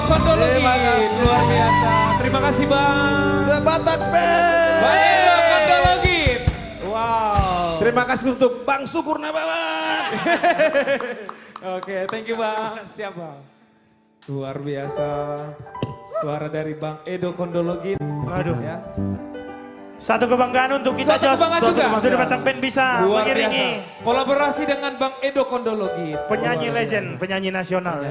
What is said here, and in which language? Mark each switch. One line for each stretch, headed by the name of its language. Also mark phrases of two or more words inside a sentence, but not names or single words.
Indonesian: Kondologit. Luar biasa. Terima kasih Bang. The Batak Band. Bang Edo Kondologit. Wow. Terima kasih untuk Bang Sukur Nabawan. Oke,
English: thank you
Indonesian: Bang. Siap Bang. Luar biasa. Suara dari Bang Edo Kondologit. Waduh. Ya. Satu kebanggaan untuk kita, Suatu Jos. kebanggaan juga. Untuk Batak Band bisa Luar mengiringi biasa. Kolaborasi dengan Bang Edo Kondologit. penyanyi Luar legend, biasa. penyanyi nasional ya.